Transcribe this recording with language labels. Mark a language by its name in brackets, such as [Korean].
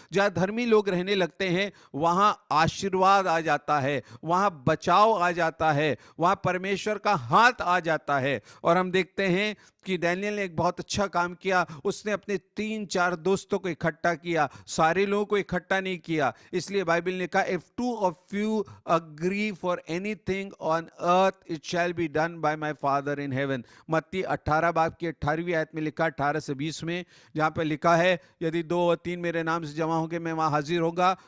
[Hindi] जहां धर्मी लोग रहने लगते हैं वहां आशीर्वाद आ जाता है, वहां बचाव आ जाता है, वहां परमेश्वर का हाथ आ जाता है। और हम देखते हैं कि डैनियल ने एक बहुत अच्छा काम किया। उसने अपने 3-4 दोस्तों को इकट्ठा किया, सारे लोगों को इकट्ठा नहीं किया। इसलिए बाइबल ने कहा, [English] If 2 of you you agree for anything on earth, it shall be done by my Father in heaven. [Hindi] मत्ती 18 बाब की 18वीं आयत में लिखा, 18 से 20 में, जहाँ पे लिखा है यदि 2 और 3 मेरे नाम से जमा होंगे मैं वहाँ हाजिर होगा।